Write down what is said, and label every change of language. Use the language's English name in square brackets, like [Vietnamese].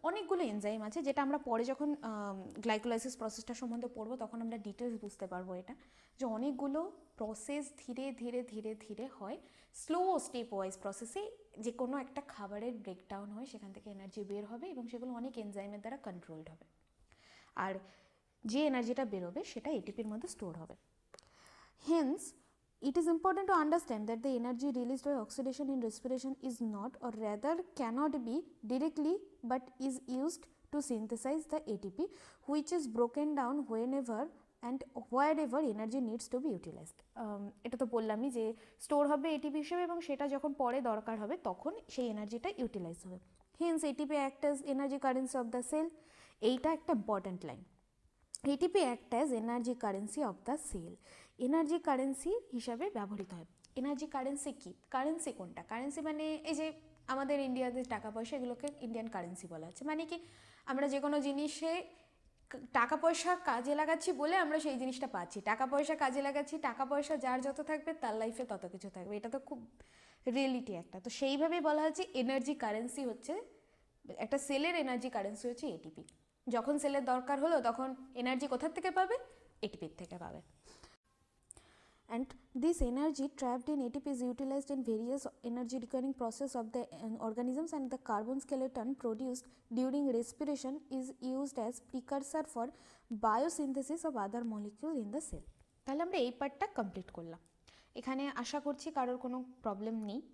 [Bangla] অনেকগুলো এনজাইম আছে, যেটা আমরা পরে যখন গ্লাইকোলাইসিস প্রসেসটা সম্বন্ধে পড়বো তখন আমরা ডিটেলস বুঝতে পারবো এটা, যে অনেকগুলো প্রসেস ধীরে ধীরে ধীরে ধীরে হয়, স্লো স্টেপ ওয়াইজ প্রসেসে যে কোনো একটা খাবারের ব্রেকডাউন হয়, সেখান থেকে এনার্জি বের হবে এবং সেগুলো অনেক এনজাইমের দ্বারা কন্ট্রোলড হবে, আর যে এনার্জিটা বেরোবে সেটা এটিপির মধ্যে স্টোর হবে। [English] Hence it is important to understand that the energy released by oxidation in respiration is not, or rather cannot be directly, but is used to synthesize the ATP, which is broken down whenever and wherever energy needs to be utilized. [Bangla] এটা তো বললামই যে store হবে ATP হিসেবে এবং সেটা যখন পরে দরকার হবে তখন সেই এনার্জিটা ইউটিলাইজ হবে। [English] hence ATP act as energy currency of the cell, [Bangla] এইটা একটা [English] Important line. ATP act as [Bangla] energy currency of the sell, energy currency হিসাবে ব্যবহৃত হয়। এনার্জি কারেন্সি কি? কারেন্সি কোনটা? কারেন্সি মানে এই যে আমাদের ইন্ডিয়াতে টাকা পয়সা, এগুলোকে ইন্ডিয়ান কারেন্সি বলা হচ্ছে। মানে কি, আমরা যে কোনো জিনিসে টাকা পয়সা কাজে লাগাচ্ছি বলে আমরা সেই জিনিসটা পাচ্ছি, টাকা পয়সা কাজে লাগাচ্ছি, টাকা পয়সা যার যত থাকবে তার লাইফে তত কিছু থাকবে, এটা তো খুব রিয়েলিটি একটা। তো সেইভাবেই বলা হচ্ছে এনার্জি কারেন্সি হচ্ছে একটা সেলের এনার্জি কারেন্সি হচ্ছে এটিপি। যখন সেলের দরকার হলো তখন এনার্জি কোথার থেকে পাবে? এটিপির থেকে পাবে। [English] and this energy trapped in ATP is utilized in various energy requiring process of the organisms, and the carbon skeleton produced during respiration is used as precursor for biosynthesis of other molecule in the cell. [Bangla] তাহলে আমরা এই পার্টটা complete করলাম। এখানে আশা করছি কারোর কোনো problem নেই।